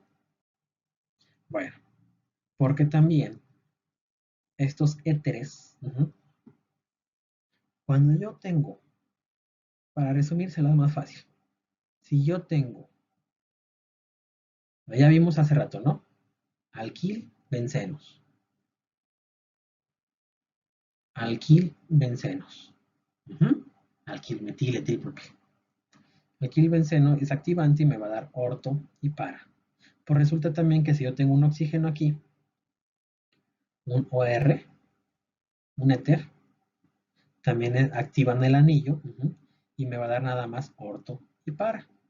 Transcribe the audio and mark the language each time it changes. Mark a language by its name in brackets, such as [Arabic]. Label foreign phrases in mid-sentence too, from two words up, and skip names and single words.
[Spanish] Bueno, porque también estos éteres, cuando yo tengo, para resumírselas más fácil, si yo tengo, ya vimos hace rato, ¿no? Alquil, bencenos. Alquil, bencenos. Alquil, metil, etil, porque alquil benceno es activante y me va a dar orto y para. Pues resulta también que si yo tengo un oxígeno aquí, un OR, un éter, también activan el anillo y me va a dar nada más orto y para.